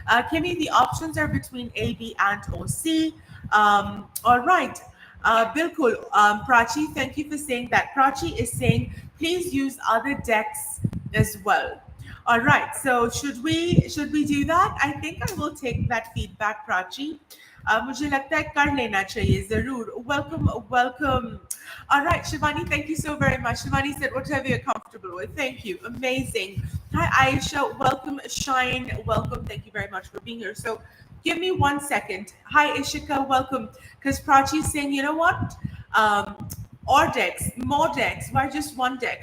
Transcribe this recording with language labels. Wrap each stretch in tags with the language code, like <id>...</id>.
<en>Kimmy, the options are between A, B, and or C. All right. Bilkul, Prachi, thank you for saying that. Prachi is saying, please use other decks as well. All right. So should we do that? I think I will take that feedback, Prachi.</en> <hi>मुझे लगता है कर लेना चाहिए जरूर.</hi> <en>Welcome, welcome. All right, Shivani, thank you so very much. Shivani said whatever you're comfortable with. Thank you. Amazing. Hi, Aisha. Welcome, Shine. Welcome. Thank you very much for being here. So give me 1 second. Hi, Ishika. Welcome. Because Prachi's saying, you know what? Or decks, more decks. Why just one deck?</en>